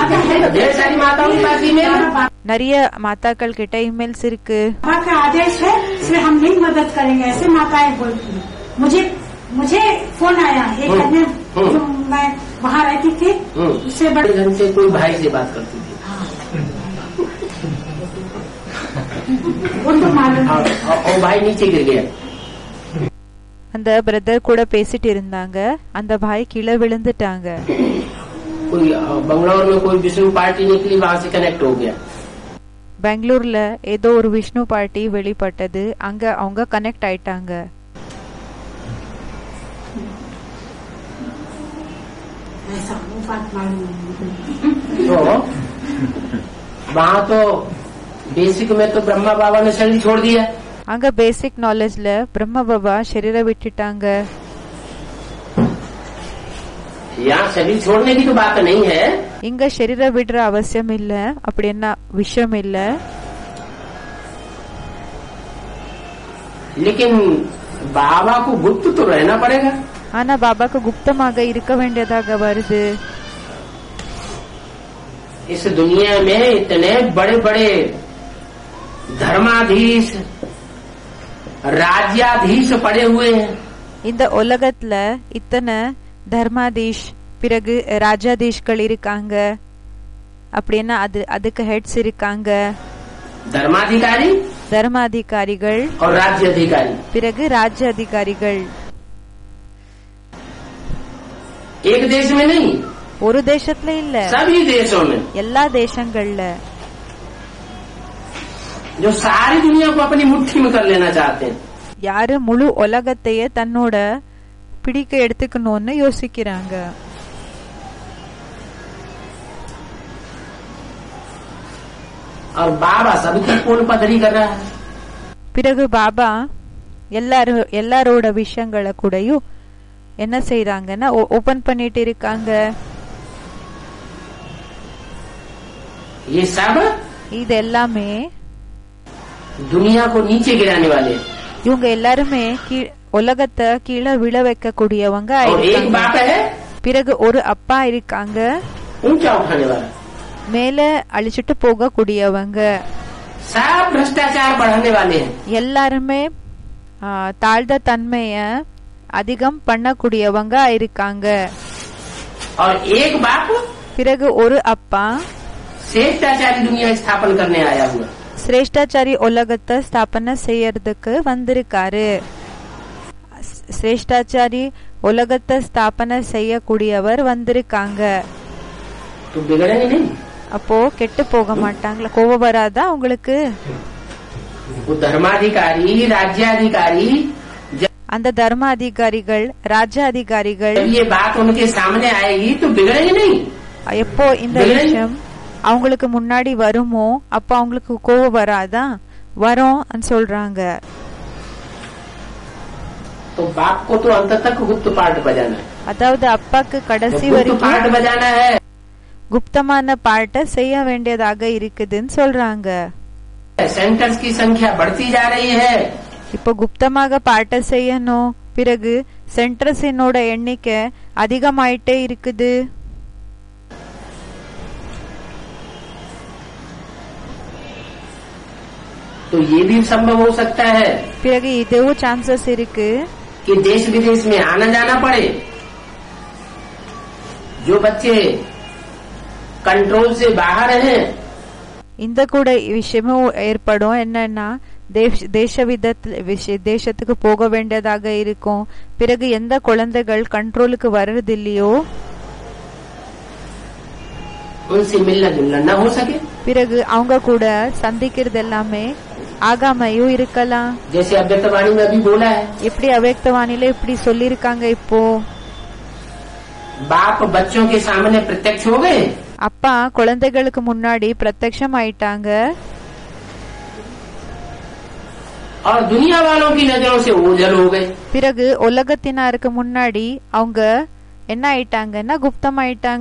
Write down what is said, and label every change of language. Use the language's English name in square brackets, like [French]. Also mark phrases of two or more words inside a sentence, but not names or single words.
[Tamil] நிறைய மாதாக்கள் கிட்ட இமெயில்ஸ் இருக்கு. [Hindi] आदेश है इसलिए हम नहीं मदद करेंगे, ऐसे माताएं बोलती हैं। मुझे फोन आया एक कन्या जो मैं वहाँ रहती थी, उससे बड़े ढंग से कोई भाई से बात करती थी। वो तो मालूम है। और भाई नीचे गिर गया। [Tamil] அந்த பிரதர் கூட பேசிட்டு இருந்தாங்க, அந்த பாய் கீழே விழுந்துட்டாங்க. [Hindi] कोई बंगलौर में कोई विष्णु पार्टी निकली, वहाँ से कनेक्ट हो गया। [Tamil] பெங்களூர்ல ஏதோ ஒரு விஷ்ணு பார்ட்டி வெளிப்பட்டது, அங்க அவங்க கனெக்ட் ஆயிட்டாங்க. [Hindi] ऐसा वो बात मालूम है। तो वहाँ तो बेसिक में तो ब्रह्मा बाबा ने शरीर छोड़ दिया। [Tamil] அங்க பேசிக் நாலேஜ்ல பிரம்ம பாபா शरीर விட்டுட்டாங்க. [Hindi] यहाँ शरीर छोड़ने की तो बात नहीं है, [Tamil] இங்க शरीर விடுற அவசியம் இல்ல, அப்படி என்ன விஷயம் இல்ல. [Hindi] लेकिन बाबा को गुप्त तो रहना पड़ेगा। [Tamil] ஆனா பாபாக்கு குப்தமாக இருக்க வேண்டியதாக வருது. [Hindi] इस दुनिया में इतने बड़े बड़े धर्माधीश राज्याधीश पड़े हुए हैं। [Tamil] இந்த உலகத்துல இத்தனை தர்மாதீஷ் பிறகு ராஜாதீஷ்கள் இருக்காங்க, அப்படின்னா அதுக்கு ஹெட்ஸ் இருக்காங்க. [Hindi] धर्माधिकारी [Tamil] தர்மாதிகாரிகள் [Hindi] और राज्य अधिकारी, [Tamil] பிறகு ராஜ்ய அதிகாரிகள். [Hindi] एक देश में नहीं, [Tamil] ஒரு தேசத்துல இல்ல, [Hindi] सभी देशों में, [Tamil] எல்லா தேசங்கள்ல. [Hindi] जो सारी दुनिया को अपनी मुट्ठी में कर लेना चाहते हैं। [Tamil] யாரு முழு உலகத்தையே தன்னோட பிடிக்க எடுத்துக்கணும்னு யோசிக்கிறாங்க. [Hindi] और बाबा सबकी पोल पधरी कर रहा है। [Tamil] பிறகு பாபா எல்லாரோட விஷயங்களை கூடயும் என்ன செய்யறாங்கன்னா ஓபன் பண்ணிட்டு இருக்காங்க. [Hindi] ये सब [Tamil] இது எல்லாமே [Hindi] दुनिया को नीचे गिराने वाले। [Tamil] இவங்க எல்லாருமே உலகத்தை கீழே விழ வைக்க கூடியவங்க. [Hindi] और एक बाप है [Tamil] பிறகு ஒரு அப்பா இருக்காங்க, [Hindi] ऊंचा उठाने वाला। [Tamil] மேல அழிச்சிட்டு போக கூடியவங்க. [Hindi] सब भ्रष्टाचार बढ़ाने वाले हैं। [Tamil] எல்லாருமே தாழ்ந்த தன்மைய அதிகம் பண்ணக்கூடியவங்க இருக்காங்க. [Hindi] और एक बाप [Tamil] பிறகு ஒரு அப்பா [Hindi] श्रेष्ठाचारी दुनिया स्थापन करने आया हुआ। [Tamil] சிரேஷ்டாச்சாரி உலகத்தை ஸ்தாபனை செய்யறதுக்கு வந்திருக்காரு. சிரேஷ்டாச்சாரி உலகத்தை ஸ்தாபனை செய்யக்கூடியவர் வந்திருக்காங்க. [Hindi] तो बिगड़ेंगे नहीं। [Tamil] அப்போ கெட்டு போக மாட்டாங்களா? கோபம் வராதா உங்களுக்கு? [Hindi] वो धर्माधिकारी राज्याधिकारी [Tamil] அந்த தர்ம அதிகாரிகள் ராஜ்ய அதிகாரிகள் [Hindi] जब ये बात उनके सामने आएगी तो बिगड़ेंगे नहीं। [Tamil] எப்போ இந்த விஷயம் அவங்களுக்கு முன்னாடி வருமோ அப்ப அவங்களுக்கு கோபம் வராதா? வரும் சொல்றாங்க. [Hindi] तो बाप को तो अंत तक गुप्त पाठ बजाना है। [Tamil] அதாவது அப்பாக்கு கடைசி [Hindi] गुप्त [Tamil] வரைக்கும் [Hindi] पाठ बजाना है। [Tamil] குப்தமான பாட்டை செய்ய வேண்டியதாக இருக்குதுன்னு சொல்றாங்க. [Hindi] सेंटर्स की संख्या बढ़ती जा रही है। [Tamil] இப்போ குப்தமாக பாட்டை செய்யணும், பிறகு சென்ட்ரஸினோட எண்ணிக்கை அதிகமாயிட்டே இருக்குது. [Hindi] तो ये भी संभव हो सकता है [Tamil] பிறகு இதுவும் சான்சஸ் இருக்கு [Hindi] कि देश विदेश में आना जाना पड़े. जो बच्चे कंट्रोल से बाहर हैं, [Tamil] இந்த கூட விஷயமும் ஏற்படும். என்னன்னா தேசத்துக்கு போக வேண்டியதாக இருக்கும். பிறகு எந்த குழந்தைகள் கண்ட்ரோலுக்கு வர்றது இல்லையோ [Hindi] उनसे मिलना जुलना न हो सके. [Tamil] பிறகு அவங்க கூட சந்திக்கிறது எல்லாமே ஆகாமையும் இருக்கலாம். [Hindi] जैसे अव्यक्तवाणी में अभी बोला है, [Tamil] எப்படி அவ்யக்தவாணில இப்படி சொல்லிருக்காங்க. இப்போ [Hindi] बाप बच्चों के सामने प्रत्यक्ष हो गए, [Tamil] அப்பா குழந்தைகளுக்கு முன்னாடி பிரத்யக்ஷம் ஆயிட்டாங்க. [Hindi] और दुनिया वालों की नजरों से ओझल हो गए. [Tamil] பிறகு உலகத்தினாருக்கு முன்னாடி அவங்க என்ன ஆயிட்டாங்கன்னா குப்தம் ஆயிட்டாங்க.